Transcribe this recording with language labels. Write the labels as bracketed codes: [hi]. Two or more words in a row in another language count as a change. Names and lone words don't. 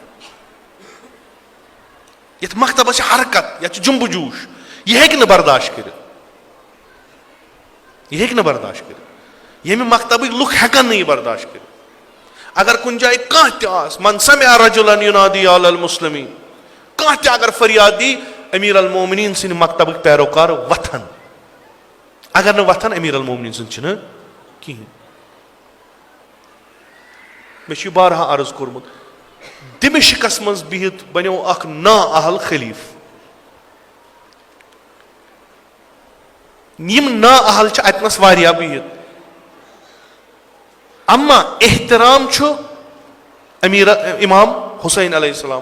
[ks] یتھ مکتبس چھِ حرکت, یتھ چھُ جنبہٕ جوش. یہ ہیٚکہِ نہٕ برداشت کٔرِتھ, یہ ہیٚکہِ نہٕ برداشت کٔرِتھ. ییٚمہِ مکتبٕکۍ لُکھ ہٮ۪کن نہٕ یہِ برداشت کٔرِتھ. اگر کُنہِ جایہِ کانٛہہ تہِ آسہِ, [ar] من سمع رجلن ینادی علی المسلمین, [ks] کانٛہہ تہِ اگر فریاد دی, امیر المومنین سٕنٛدِ مکتبٕکۍ پیروکار وتھن. اگر نہٕ وتھن امیر المومنین سٕنٛدۍ چھِنہٕ کِہینۍ. مےٚ چھُ یہِ بارہا عرض کوٚرمُت, دمشقس منٛز بِہِتھ بنیو اکھ نااہل خلیٖف. یِم نااہل چھِ اتنس واریاہ بِہِتھ, اما احترام چھُ امیر امام حسین [ar] علیہ السلام.